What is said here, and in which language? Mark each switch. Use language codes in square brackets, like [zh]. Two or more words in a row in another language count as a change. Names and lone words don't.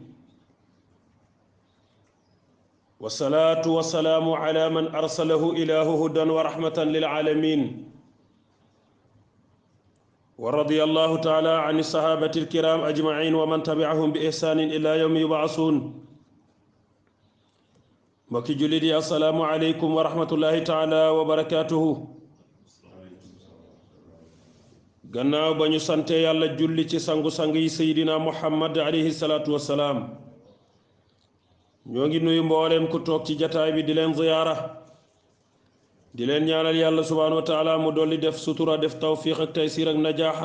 [ar] والصلاة والسلام على من أرسله إله هدى ورحمة للعالمين. ورضي الله تعالى عن الصحابة الكرام أجمعين ومن تبعهم بإحسان إلى يوم يبعثون. [wo] mbokki jullit yi [ar] السلام عليكم ورحمة الله تعالى وبركاته. [wo] gannaaw ba ñu sante yàlla julli ci sangu-sang yi seydina muhammad [ar] عليه الصلاة والسلام, [wo] ñoo ngi nuyu mbooleem ku toog ci jataay bi di leen ziyaara, di leen ñaanal yàlla [ar] سبحانه وتعالى [wo] mu dolli def sutura, def tawfiq ak taysiir ak najaaxa.